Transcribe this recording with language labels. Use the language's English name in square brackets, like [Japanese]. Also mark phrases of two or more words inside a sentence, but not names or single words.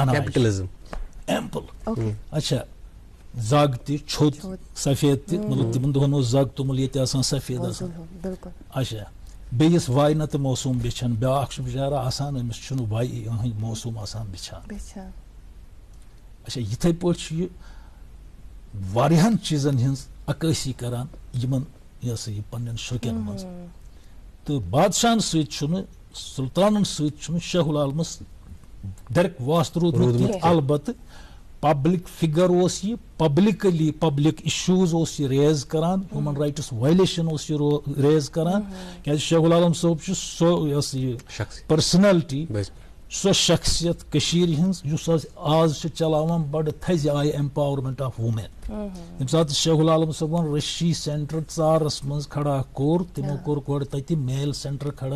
[Kashmiri] ایمپل اچھا زگ تہِ چھوٚت سفید تہِ مطلب تِمن دۄہن اوس زگ توٚمُل ییٚتہِ آسان سفید آسان اچھا بیٚیِس واے نتہٕ موسوٗم بیچھان بیاکھ چھُ بِچارٕ آسان أمِس چھُنہٕ واے ہٕنٛدۍ موسوٗم آسان بِچھان اچھا یتھے پٲٹھۍ یہ واریاہن چیزن ہنز عکٲسی کران یمن یہ سا یہ پنن شوقین مز تو بادشاہن سۭتۍ چھُنہٕ سلطانن سۭتۍ چھُنہٕ شاہ العالمس ڈائریکٹ واسطہ روٗدمُت کینٛہہ البتہ [English] public figure [Kashmiri] اوس یہ [English] publicly public issues [Kashmiri] اوس یہ ریز کران [English] human rights violation [Kashmiri] اوس یہ ریز کران کیازِ شاہ العالم صٲب چھُ سو یۄس یہ پرسنلٹی سو شخصیت کشیر ہنز یُس آز چھِ چلاوان بڑٕ تھزِ آیہِ [English] empowerment of women [Kashmiri] ییٚمہِ ساتہٕ شاہ العالم صٲبن رشی سینٹر ژارس منٛز کھڑا کوٚر تِمو کوٚر گۄڈٕ تتہِ [English] male centre [Kashmiri] کھڑا